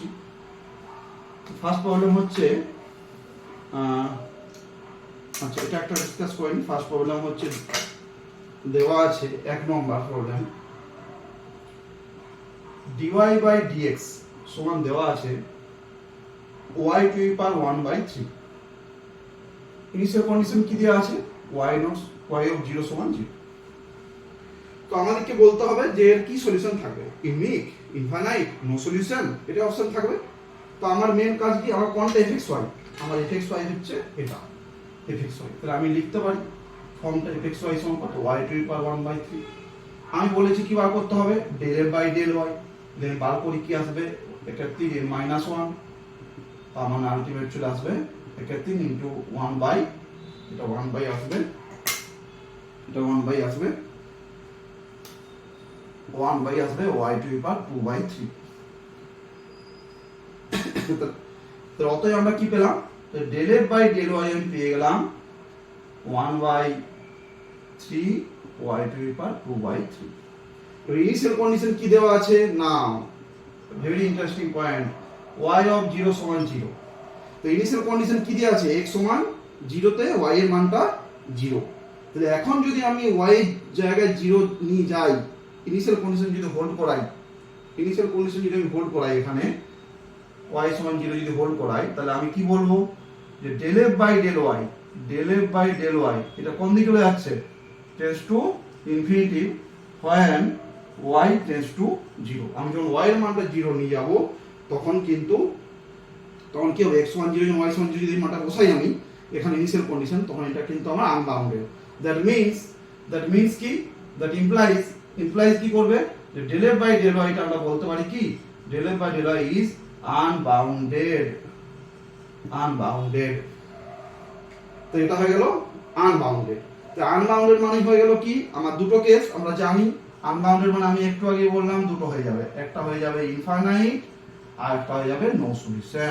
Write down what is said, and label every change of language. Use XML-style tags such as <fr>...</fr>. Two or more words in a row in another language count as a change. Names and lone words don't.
<en>first problem</en> <bn>হচ্ছে আচ্ছা এটা একটা ডিসকাস করেন।</bn> <en>first problem</en> <bn>হচ্ছে দেওয়া আছে 1 নম্বর প্রবলেম,</bn> <en>dy by dx</en> <bn>সমান দেওয়া আছে</bn> <en>y to the power 1/3। initial condition</en> <bn>কি দেওয়া আছে?</bn> <en>y of 0 সমান 0।</en> <bn>তো আমাদেরকে বলতে হবে যে এর কি সলিউশন থাকবে,</bn> <en>unique, infinite, no solution,</en> <bn>এটা অপশন থাকবে। তো আমার মেন কাজ কি, আমার কোনটা fxy, আমার fxy হচ্ছে এটা fxy, তাহলে আমি লিখতে পারি ফর্মটা fxy সমান কত,</bn> <en>y to the power 1/3।</en> <bn>আমি বলেছি কি বার করতে হবে,</bn> <en>del f by del y,</en> <bn>দেন বার করি কি আসবে, এক্ষেত্রে -1, তার মানে আলটিমেট চলে আসবে এক্ষেত্রে ইনটু 1/, এটা 1/, আসবে এটা 1/, আসবে 1/, আসবে</bn> <en>y to the power 2/3।</en> <bn>তো অতএব আমরা কি পেলাম, তো</bn> <en>del f by del y</en> <bn>আমি পেয়ে গেলাম 1/3</bn> <en>y to the power 2/3।</en> <bn>তো</bn> <en>initial condition</en> <bn>কি দেওয়া আছে না,</bn> <en>very interesting point, y of 0</en> <bn>সমান 0। তো</bn> <en>initial condition</en> <bn>কি দেওয়া আছে, x সমান 0 তে y এর মানটা 0। তাহলে এখন যদি আমি y এর জায়গায় 0 নিয়ে যাই,</bn> <en>initial condition</en> <bn>যদি হোল্ড করাই,</bn> <en>initial condition</en> <bn>যদি আমি হোল্ড করাই এখানে y সমান 0 যদি হোল্ড করাই, তাহলে আমি কি বলবো যে</bn> <en>del f by del y, del f by del y</en> <bn>এটা কোন দিকে চলে যাচ্ছে,</bn> <en>tends to infinity when y tends to 0.</en> <bn>আমি যখন y এর মানটা 0 নিয়ে যাব তখন কিন্তু তখন কি হবে, x সমান 0 y সমান 0 যদি মানটা বসাই আমি এখানে</bn> <en>initial condition,</en> <bn>তখন এটা কিন্তু আমার আনবাউন্ডেড।</bn> <en>that means</en> <bn>কি,</bn> <en>that implies</en> <bn>কি করবে, যে</bn> <en>del f by del y</en> <bn>টা আমরা বলতে পারি কি,</bn> <en>del f by del y is unbounded।</en> <bn>তো এটা হয়ে গেল আনবাউন্ডেড। তো আনবাউন্ডেড মানে হয়ে গেল কি, আমার দুটো কেস আমরা জানি, আনবাউন্ডেড মানে আমি একটু আগে বললাম দুটো হয়ে যাবে, একটা হয়ে যাবে ইনফাইনাইট আর একটা হয়ে যাবে</bn> <en>no solution.</en>